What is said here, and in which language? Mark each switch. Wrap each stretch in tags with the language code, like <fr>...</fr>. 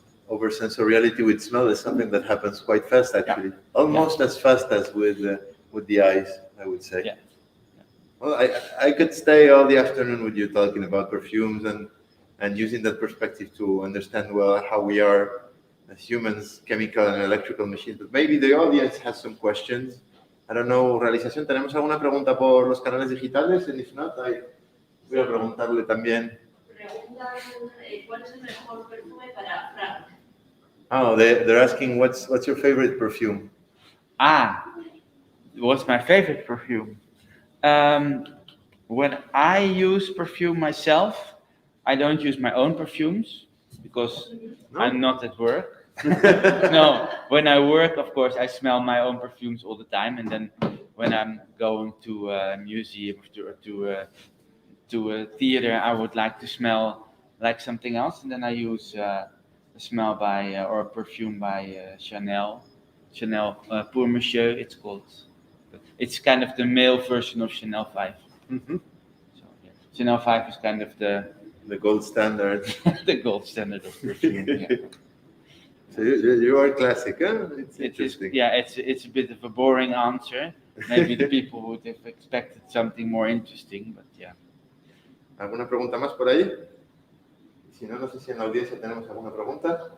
<en>oversensoriality with smell is something that happens quite fast, actually, almost as fast as with the eyes, I would say. Well, I could stay all the afternoon with you talking about perfumes and using that perspective to understand well how we are as humans, chemical and electrical machines. But maybe the audience has some questions. I don't know,</en> <es>realización, ¿tenemos alguna pregunta por los canales digitales?</es> <en>And if not,</en> <es>voy a preguntarle también recomiendan cuál es el mejor perfume para Frank.</es> <en>Oh, they're asking what's your favorite perfume? What's my favorite perfume? When I use perfume myself, I don't use my own perfumes because I'm not at work. No, when I work, of course, I smell my own perfumes all the time, and then when I'm going to a museum or to a theater, I would like to smell like something else, and then I use a smell by or a perfume by Chanel Pour Monsieur. It's called. It's kind of the male version of Chanel 5. Mm-hmm. So, yeah. Chanel 5 is kind of the gold standard. the gold standard of perfume. Yeah. So you are classic, huh? It's interesting. It's a bit of a boring answer. Maybe the people would have expected something more interesting, but yeah.</en> <es>¿Alguna pregunta más por ahí? Si no, no sé si en la audiencia tenemos alguna pregunta.</es>